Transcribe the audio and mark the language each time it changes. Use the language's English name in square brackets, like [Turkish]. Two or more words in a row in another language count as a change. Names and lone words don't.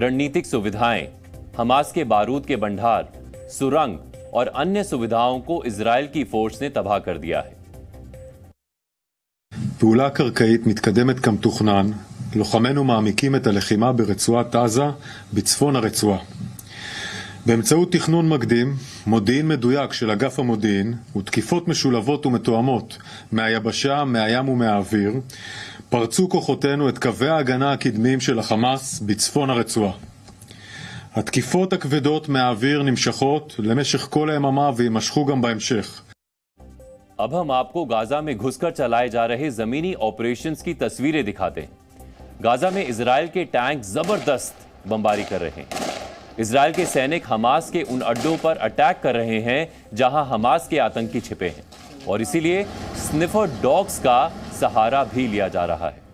[Hindi] रणनीतिक सुविधाएं, हमास के बारूद के भंडार, सुरंग और अन्य सुविधाओं को इजराइल की फोर्स ने तबाह कर दिया है। [Hebrew] פעולה קרקעית מתקדמת כמתוכנן, לוחמינו מעמיקים את הלחימה ברצועת עזה, בצפון הרצועה. באמצעות תכנון מקדים, מודיעין מדויק של אגף המודיעין ותקיפות משולבות ומתואמות מהיבשה, מהים ומהאוויר, פרצו כוחותינו את קווי ההגנה הקדמיים של החמאס בצפון הרצועה. התקיפות הכבדות מהאוויר נמשכות למשך כל היממה וימשכו גם בהמשך. [Hindi] अब हम आपको गाजा में घुसकर चलाए जा रहे जमीनी ऑपरेशंस की तस्वीरें दिखाते हैं। गाजा में इजराइल के टैंक जबरदस्त बमबारी कर रहे हैं। इजराइल के सैनिक हमास के उन अड्डों पर अटैक कर रहे हैं जहां हमास के आतंकी छिपे हैं, और इसीलिए [English] sniffer dogs [Hindi] का सहारा भी लिया जा रहा है।